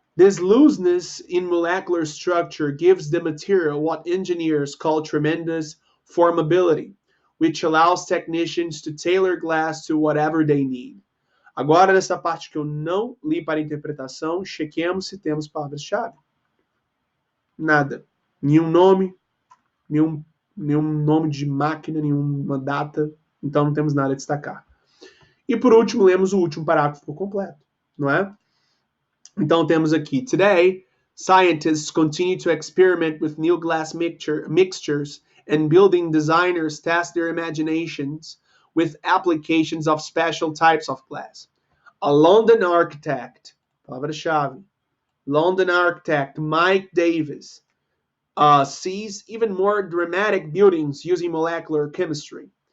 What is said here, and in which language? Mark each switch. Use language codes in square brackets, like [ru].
[en] This looseness in molecular structure gives the material what engineers call tremendous formability, which allows technicians to tailor glass to whatever they need. [pt] Agora, nessa parte que eu não li para interpretação, chequemos se temos palavras-chave. Nada. Nenhum nome, nenhum nome de máquina, nenhuma data. Então, não temos nada a destacar. E, por último, lemos o último parágrafo por completo, não é? Então, temos aqui, [en] Today, scientists continue to experiment with new glass mixtures and building designers test their imaginations with applications of special types of glass. A London architect, [pt] palavra-chave, [en] London architect Mike Davis sees even more dramatic buildings using molecular chemistry.